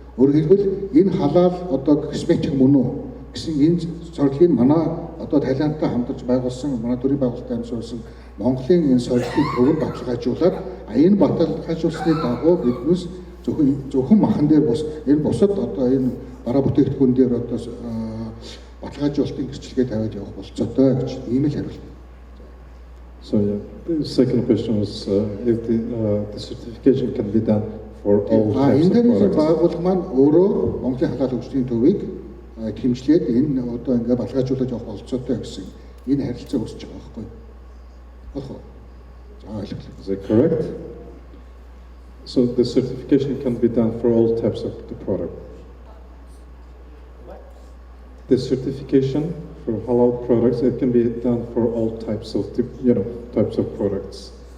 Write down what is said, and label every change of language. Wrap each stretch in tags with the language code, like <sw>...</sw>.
<mn>Өөрөөр хэлбэл энэ халал одоо косметик мөн үү гэсэн энэ сорилыг манай одоо Таиландтай хамтарч байгуулсан манай төрийн байгууллагатай хамтарсан Монголын энэ сорилтын төвөнд баталгаажуулаад энэ баталгаажуулсны дагуу биднээс зөвхөн махан дээр бус энэ бусад одоо энэ бараа бүтээгдэхүүн дээр одоо баталгаажуулалтын гэрчлэгээ тавиад явах болцоотой гэж ийм л хариулт.</mn> <en>So yeah, the second question was if the certification can be done for all types of products.</en> <mn>Байгууллага маань өөрөө Монголын халал хөгжлийн төвийг хэмжлээд энэ одоо ингээ баталгаажуулж явах болцоотой гэсэн энэ харилцаа үүсэж байгаа байхгүй юу? Болох уу?</mn> <en>Is that correct? So the certification can be done for all types of the product. The certification for halal products, it can be done for all types of types of products.</en>